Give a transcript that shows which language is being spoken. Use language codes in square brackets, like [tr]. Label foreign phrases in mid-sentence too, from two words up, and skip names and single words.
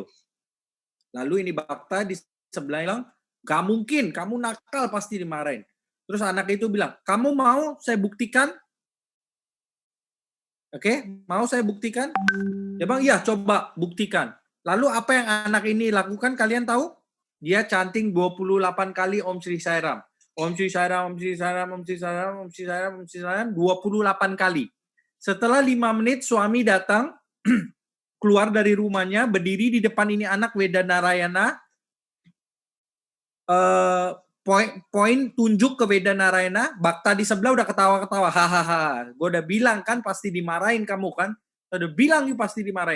[id] Lalu ini bakta di sebelah bilang, gak mungkin, kamu nakal pasti dimarahin. Terus anak itu bilang, kamu mau saya buktikan? Oke, mau saya buktikan? Dia bilang, iya coba buktikan. Lalu apa yang anak ini lakukan kalian tahu? Dia canting 28 kali Om Sri Sairam. Om Sri Sairam, Om Sri Sairam, Om Sri Sairam, Om Sri Sairam, Om Sri Sairam, 28 kali. Setelah 5 menit suami datang, keluar dari rumahnya, berdiri di depan ini anak Wedanarayana, poin tunjuk ke Wedanarayana, bakta di sebelah udah ketawa-ketawa, hahaha, gue udah bilang kan pasti dimarahin kamu kan, udah bilang you pasti dimarahin.